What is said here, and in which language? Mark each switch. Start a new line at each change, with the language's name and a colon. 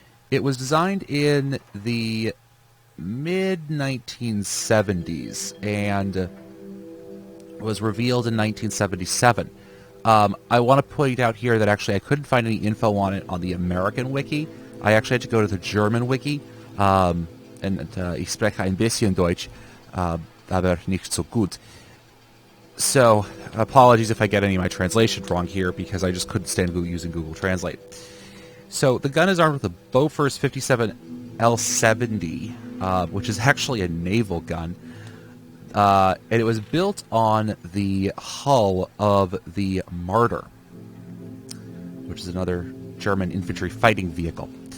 English: It was designed in the mid-1970s, and was revealed in 1977. I want to point out here that actually I couldn't find any info on it on the American wiki. I actually had to go to the German wiki, and
German: ich spreche ein bisschen Deutsch, aber nicht so gut.
English: So, apologies if I get any of my translations wrong here, because I just couldn't stand using Google Translate. So, the gun is armed with a Bofors 57 L70, which is actually a naval gun. And it was built on the hull of the Marder, which is another German infantry fighting vehicle.